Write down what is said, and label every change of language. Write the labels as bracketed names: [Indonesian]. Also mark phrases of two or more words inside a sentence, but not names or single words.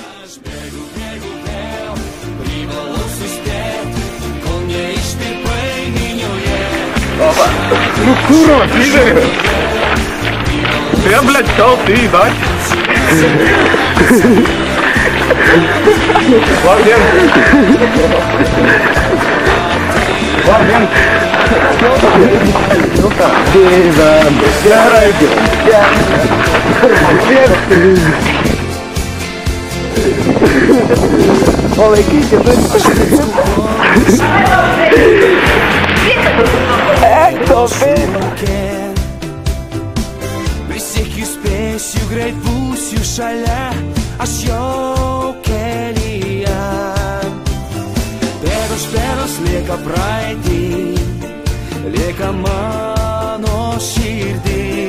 [Lithuanian] aš bėgu vėl, privalau suspėti, kol neištirpai minioje. [Russian] Опа! Ну курва, пидоры! Я, блядь, сказал ты, ебать! Варген! Варген! Ну-ка! Полайките, [Lithuanian] Prisiekiu spėsiu, greit būsiu šalia, aš jau kelyje. Pėdos lieka praeitį, lieka mano širdį.